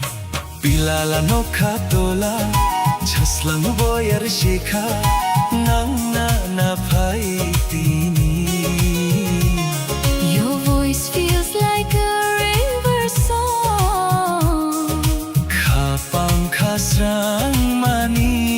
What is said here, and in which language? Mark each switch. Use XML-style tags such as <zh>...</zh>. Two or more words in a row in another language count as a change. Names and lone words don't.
<trp>Pilala no katola Chaslang boyar shikha Nangna na bhai tini</trp> <en>Your voice feels like a river song</en> <trp>Kha pankha srang mani</trp>